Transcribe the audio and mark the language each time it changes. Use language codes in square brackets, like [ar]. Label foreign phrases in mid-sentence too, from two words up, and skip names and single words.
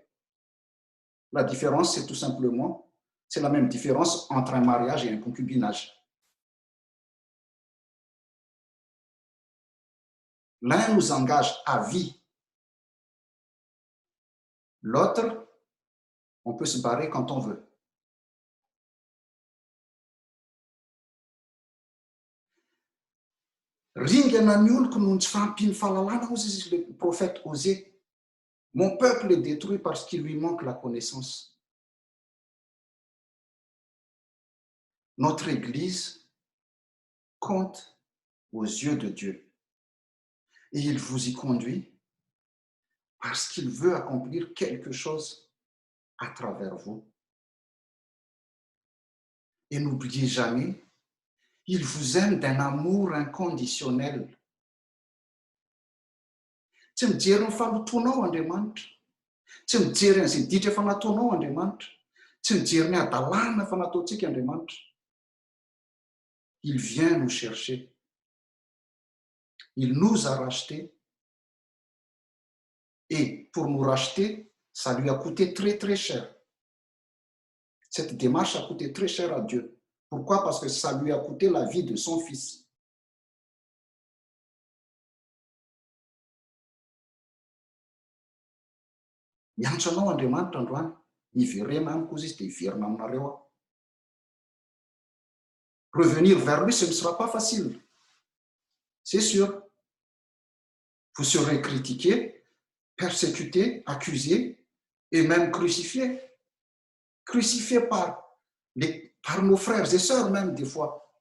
[fr] La différence, c'est tout simplement, c'est la même différence entre un mariage et un concubinage. L'un nous engage à vie. L'autre, on peut se barrer quand on veut. [mg] Ringana ny oloko noho ny tsy fahampiany fahalalana ozy izy [fr] le prophète [mg] Osée. [fr] Mon peuple est détruit parce qu'il lui manque la connaissance. Notre Église compte aux yeux de Dieu. Et il vous y conduit parce qu'il veut accomplir quelque chose à travers vous. Et n'oubliez jamais, il vous aime d'un amour inconditionnel. [mg] Tsy mijery ny fanotonao Andriamanitra. Tsy mijery an'izay ditra efa nataonao Andriamanitra. Tsy mijery ny adalàna fa nataontsika Andriamanitra. [fr] Il vient nous chercher. Il nous a rachetés. Et pour nous racheter, ça lui a coûté très, très cher. Cette démarche a coûté très cher à Dieu. Pourquoi? Parce que ça lui a coûté la vie de son fils. [mg] Miantso anao Andriamanitra androany, hiverena amiko izy dia hiverina aminareo aho. [fr] Revenir vers lui, ce ne sera pas facile. C'est sûr. Vous serez critiqué, persécuté, accusé et même crucifié. Crucifié par nos frères et sœurs même des fois.